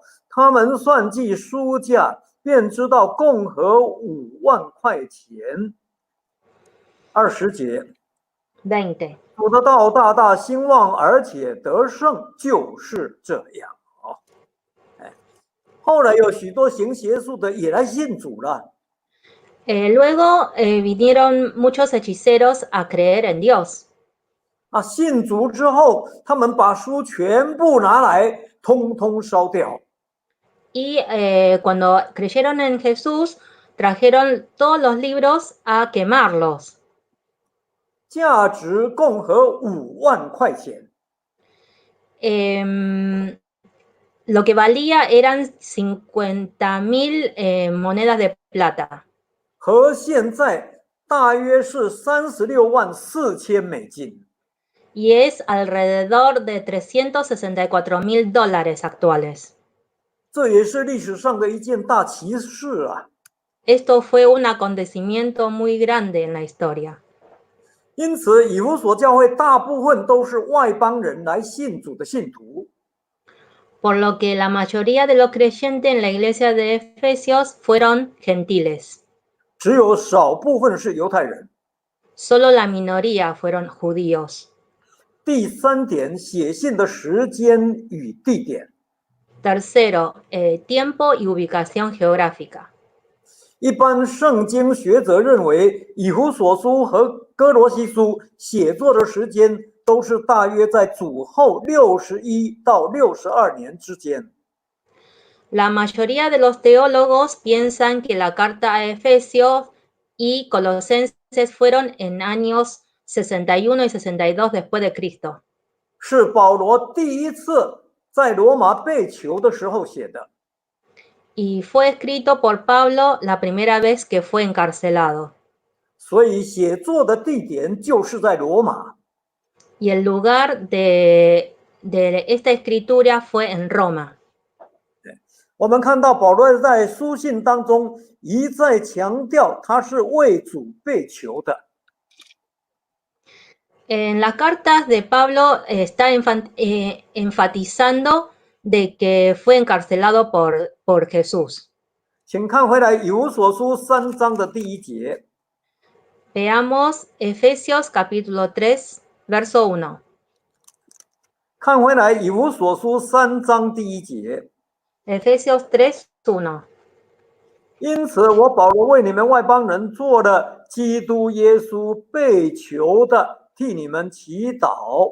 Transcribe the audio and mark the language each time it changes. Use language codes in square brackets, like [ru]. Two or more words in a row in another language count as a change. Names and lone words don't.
[zh] 他们算计书价，便知道共合5万块钱。20节， 20. 主的道大大兴旺，而且得胜，就是这样啊。后来有许多行邪术的也来信主了。 [es] Luego vinieron muchos hechiceros a creer en Dios. [zh] 啊，信主之后，他们把书全部拿来，通通烧掉。 [es] Y cuando creyeron en Jesús, trajeron todos los libros a quemarlos. [zh] 价值共合5万块钱。 [es] Lo que valía eran 50,000 monedas de plata. [zh] 和现在大约是36万4千美金。 [es] Y es alrededor de 364,000 dólares actuales. [zh] 这也是历史上的一件大奇事啊！ [es] Esto fue un acontecimiento muy grande en la historia. [zh] 因此，以弗所教会大部分都是外邦人来信主的信徒。 [es] Por lo que la mayoría de los creyentes en la iglesia de Efesios fueron gentiles. [zh] 只有少部分是犹太人。 [es] Solo la minoría fueron judíos. [zh] 第3点，写信的时间与地点。 [es] Tercero, tiempo y ubicación geográfica. [zh] 一般圣经学者认为，以弗所书和哥罗西书写作的时间都是大约在主后61到62年之间。 [es] La mayoría de los teólogos piensan que la carta a Efesios y Colosenses fueron en años 61 y 62 después de Cristo. [zh] 是保罗第一次在罗马被囚的时候写的。 [es] Y fue escrito por Pablo la primera vez que fue encarcelado. [zh] 所以写作的地点就是在罗马。 [es] Y el lugar de esta escritura fue en Roma. [zh] 我们看到保罗在书信当中一再强调，他是为主被囚的。 [es] En las cartas de Pablo está enfatizando de que fue encarcelado por Jesús. [zh] 请看回来以弗所书3章的第1节。 [es] Veamos Efesios capítulo 3, verso 1. [zh] 看回来以弗所书3章第1节。 [es] Efesios 3, 1. [zh] 因此，我保罗为你们外邦人做了基督耶稣被囚的，替你们祈祷。